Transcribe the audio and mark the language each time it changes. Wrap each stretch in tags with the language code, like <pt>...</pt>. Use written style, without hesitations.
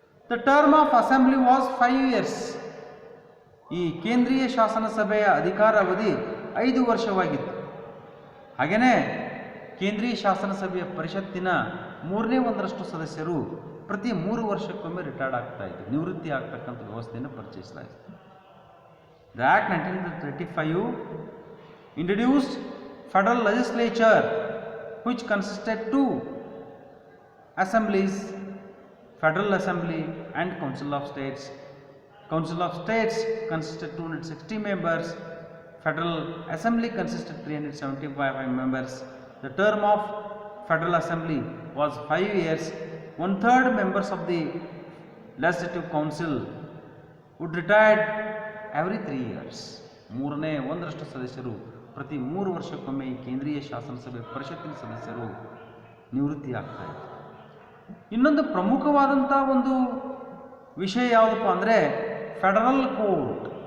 <en>The term of assembly was 5 years.</en> <kn>ಈ ಕೇಂದ್ರೀಯ ಶಾಸನ ಸಭೆಯ ಅಧಿಕಾರ ಅವಧಿ 5 ವರ್ಷವಾಗಿತ್ತು. ಹಾಗೆಯೇ ಕೇಂದ್ರೀಯ ಶಾಸನ ಸಭೆಯ ಪರಿಷತ್ತಿನ 1/3 ಸದಸ್ಯರು ಪ್ರತಿ 3 ವರ್ಷಕ್ಕೊಮ್ಮೆ ರಿಟೈರ್ಡ್ ಆಗ್ತಾ ಇದ್ರು, ನಿವೃತ್ತಿ ಆಗ್ತಕ್ಕಂಥ ವ್ಯವಸ್ಥೆಯನ್ನು ಪರಿಚಯಿಸಲಾಯಿತು.</kn> <en>The act 1935 introduced federal legislature which consisted 2 assemblies, Federal Assembly and Council of States. Council of States consisted 260 members. Federal Assembly consisted 375 members. The term of Federal Assembly was 5 years. 1/3 members of the Legislative Council would retire every 3 years.</en> <kn>1/3 ಸದಸ್ಯರು ಪ್ರತಿ 3 ವರ್ಷಕ್ಕೊಮ್ಮೆ ಈ ಕೇಂದ್ರೀಯ ಶಾಸನ ಸಭೆ ಪರಿಷತ್ತಿನ ಸದಸ್ಯರು ನಿವೃತ್ತಿ ಆಗ್ತಾ ಇದ್ದಾರೆ. ಇನ್ನೊಂದು ಪ್ರಮುಖವಾದಂಥ ಒಂದು ವಿಷಯ ಯಾವುದಪ್ಪ ಅಂದರೆ ಫೆಡರಲ್ ಕೋರ್ಟ್.</kn>